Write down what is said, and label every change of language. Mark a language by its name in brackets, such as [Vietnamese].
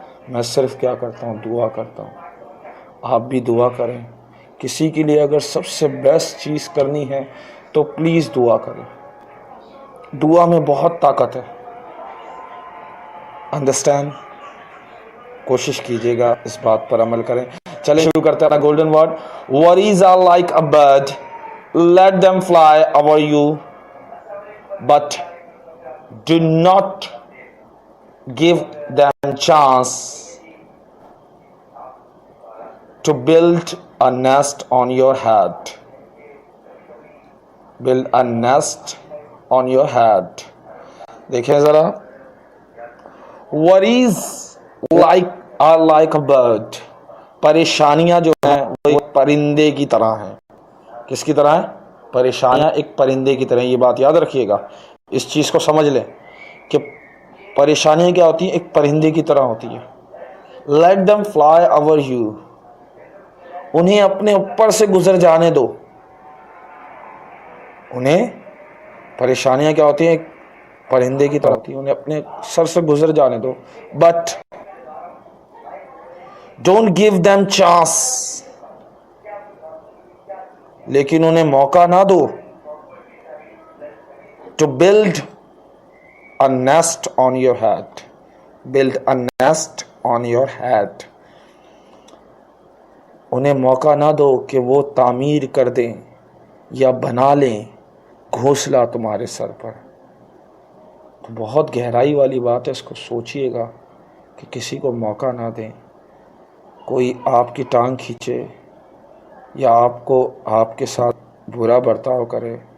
[Urdu] میں صرف کیا کرتا ہوں، دعا کرتا ہوں. آپ بھی دعا کریں. کسی کے لیے اگر سب سے بیسٹ چیز کرنی ہے تو پلیز دعا کریں. دعا میں بہت طاقت ہے. انڈرسٹینڈ؟ کوشش کیجیے گا اس بات پر عمل کریں. چلیں شروع کرتے ہیں. Golden word: [English] worries are like a bird, let them fly over you, but do not give them chance to build a nest on your head. Build a nest on your head. [Urdu] دیکھیں ذرا، [English] worries are like a bird. [Urdu] پریشانیاں جو ہیں وہ ایک پرندے کی طرح ہیں. کس کی طرح ہیں؟ پریشانیاں ایک پرندے کی طرح. یہ بات یاد رکھیے گا، اس چیز کو سمجھ لیں کہ پریشانیاں کیا ہوتی ہیں، ایک پرندے کی طرح ہوتی ہیں. [English] let them fly over you. [Urdu] انہیں اپنے اوپر سے گزر جانے دو. انہیں پریشانیاں کیا ہوتی ہیں، ایک پرندے کی طرح ہوتی ہیں، انہیں اپنے سر سے گزر جانے دو. [English] but don't give them chance. [Urdu] لیکن انہیں موقع نہ دو. [English] to build a nest on your head. build a nest on your head. [Urdu] انہیں موقع نہ دو کہ وہ تعمیر کر دیں یا بنا لیں گھونسلہ تمہارے سر پر. تو بہت گہرائی والی بات ہے، اس کو سوچئے گا کہ کسی کو موقع نہ دیں کوئی آپ کی ٹانگ کھینچے یا آپ کے ساتھ برا برتاؤ کرے.